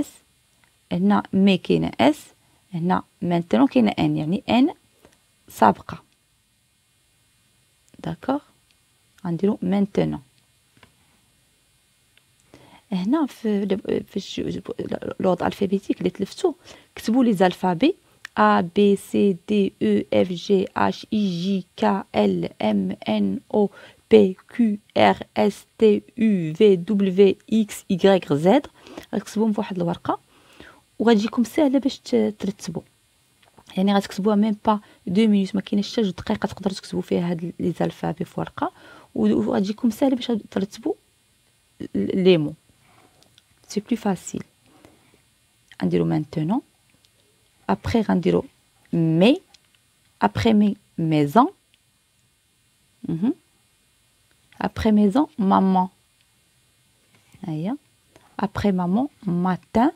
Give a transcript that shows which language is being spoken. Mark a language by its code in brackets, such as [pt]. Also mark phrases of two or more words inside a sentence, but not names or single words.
[ar] هنا مي كاينه اس. هنا مانتونون كاينه ان. يعني ان سابقه. داكوغ غنديرو مانتونون. هنا في [fr] l'ordre alphabétique [ar] اللي تلفتو كتبوا [fr] les alphabets A B C D E F G H I J K L M N O P Q R S T U V W X Y Z. [ar] غتكتبوهم في واحد الورقه وغتجيكم ساهله باش ترتبوا. يعني غتكتبوها ميم با 2 مينوت ما كايناش حتى 2 دقائق تقدروا تكتبوا فيها هاد [fr] les alphabets [ar] في ورقه وغتجيكم ساهله باش ترتبوا [fr] les mots. C'est plus facile. On dirait maintenant. Après, on dirait mais. Après maison. Après maison, maman. Aïe. Après maman, matin.